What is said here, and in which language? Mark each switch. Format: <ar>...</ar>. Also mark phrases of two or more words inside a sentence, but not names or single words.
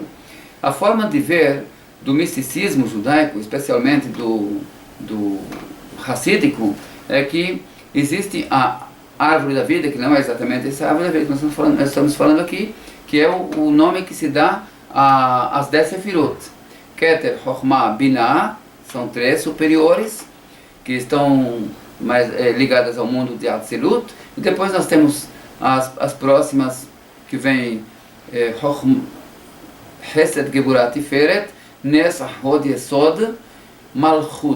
<pt>A forma de ver do misticismo judaico, especialmente do racídico, é que existe a árvore da vida, que não é exatamente essa árvore da vida que nós estamos falando aqui, que é o nome que se dá às 10 sefirot. Keter, Chokhmah, Binah, são 3 superiores, que estão mais ligadas ao mundo de Atzilut. E depois nós temos as próximas, que vem Hesed, Geburat, Tiferet, Nes, Hod, Yesod, Malchut.</pt>